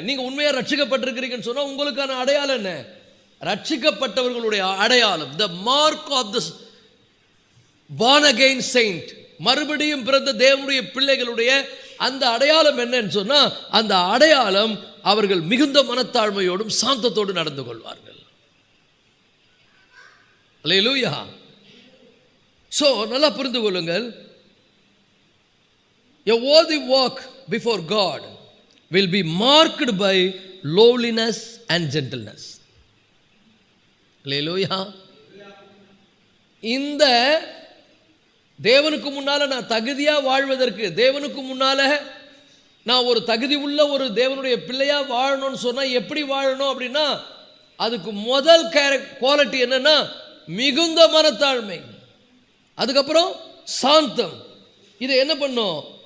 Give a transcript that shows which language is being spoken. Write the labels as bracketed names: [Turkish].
[Tamil] நீங்கள் உண்மையாக ரட்சிக்கப்பட்டிருக்கிறீங்கன்னு சொன்னால் உங்களுக்கான அடையாளம் என்ன? ரட்சிக்கப்பட்டவர்களுடைய அடையாளம், [English] the mark of the born again saint, [Tamil] மறுபடியும் பிறந்த தேவனுடைய பிள்ளைகளுடைய அந்த அடையாளம் என்னன்னு சொன்னா அந்த அடையாளம் அவர்கள் மிகுந்த மனத்தாழ்மையோடும் சாந்தத்தோடு நடந்து கொள்வார்கள். அல்லேலூயா. சோ நல்லா புரிந்து கொள்ளுங்கள், [English] a worthy walk before God will be marked by lowliness and gentleness. [Tamil] அல்லேலூயா. இந்த தேவனுக்கு முன்னால நான் தகுதியா வாழ்வதற்கு, தேவனுக்கு முன்னால நான் ஒரு தகுதி உள்ள ஒரு தேவனுடைய பிள்ளையா வாழணும்னு சொன்னா எப்படி வாழணும் அப்படின்னா அதுக்கு முதல் குவாலிட்டி என்னன்னா மிகுந்த மனத்தாழ்மை, அதுக்கப்புறம் சாந்தம். இதை என்ன பண்ணும்?